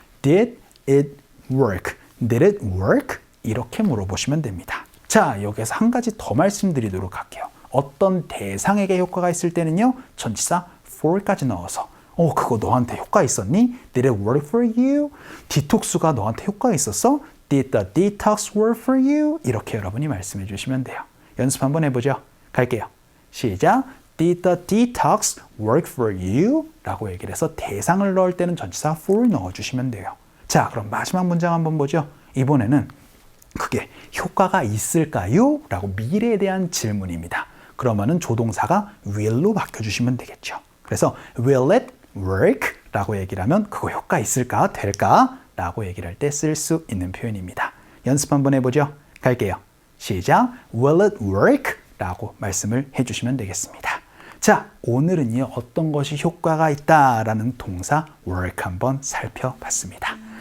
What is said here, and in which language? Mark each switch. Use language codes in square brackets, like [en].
[en] Did it work? Did it work? [ko] 이렇게 물어보시면 됩니다. 자, 여기서 한 가지 더 말씀드리도록 할게요. 어떤 대상에게 효과가 있을 때는요. 전치사 for까지 넣어서 그거 너한테 효과 있었니? [en] Did it work for you? [ko] 디톡스가 너한테 효과 있었어? [en] Did the detox work for you? [ko] 이렇게 여러분이 말씀해 주시면 돼요. 연습 한번 해보죠. 갈게요. 시작. [en] Did the detox work for you? [ko] 라고 얘기를 해서 대상을 넣을 때는 전치사 for 넣어주시면 돼요. 자, 그럼 마지막 문장 한번 보죠. 이번에는 그게 효과가 있을까요? 라고 미래에 대한 질문입니다. 그러면은 조동사가 will로 바꿔주시면 되겠죠. 그래서 [en] will it work? [ko] 라고 얘기를 하면 그거 효과 있을까? 될까? 라고 얘기를 할 때 쓸 수 있는 표현입니다. 연습 한번 해보죠. 갈게요. 시작. [en] Will it work? [ko] 라고 말씀을 해주시면 되겠습니다. 자, 오늘은요. 어떤 것이 효과가 있다라는 동사 work 한번 살펴봤습니다.